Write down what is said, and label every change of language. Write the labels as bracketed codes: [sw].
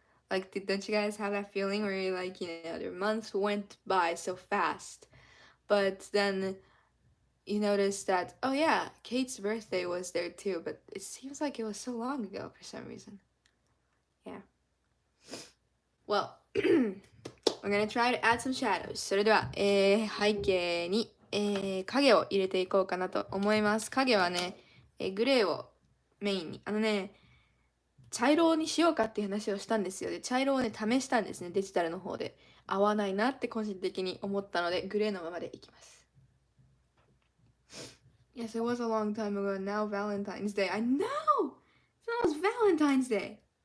[en] Like, don't you guys have that feeling where you're like, the months went by so fast, but then you notice that, oh yeah, Kate's birthday was there too, but it seems like it was so long ago for some reason. Yeah. Well, we're gonna try to add some shadows. [ja] それでは、背景に、影を入れていこうかなと思います。影はね、グレーをメインに。茶色にしようかっていう話をしたんですよ。で、茶色をね、試したんですね、デジタルの方で。合わないなって個人的に思ったので、グレーのままでいきます。 [en] Yes, it was a long time ago. Now Valentine's Day. I know! It's almost Valentine's Day.